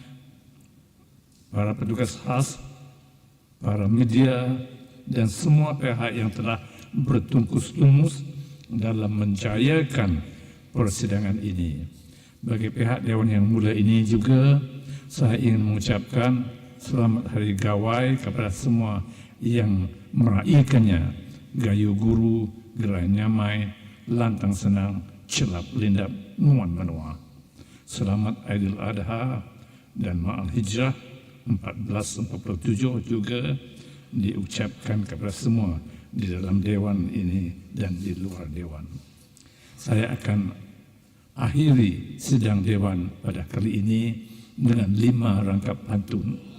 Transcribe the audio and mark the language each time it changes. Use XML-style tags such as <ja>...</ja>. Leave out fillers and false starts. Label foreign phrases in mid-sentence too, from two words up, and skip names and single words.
<ms>para petugas khas, para media dan semua pihak yang telah bertungkus lumus dalam menjayakan persidangan ini. Bagi pihak Dewan yang mulia ini juga, saya ingin mengucapkan selamat Hari Gawai kepada semua yang meraihkannya.</ms> <iba>Gayu Guru, Gerai Nyamai, lantang senang, celap lindap, nguan menua.</iba> <ms>Selamat Aidiladha dan Ma'al Hijrah 1447 juga diucapkan kepada semua di dalam Dewan ini dan di luar Dewan. Saya akan akhiri sidang Dewan pada kali ini dengan 5 rangkap pantun.</ms>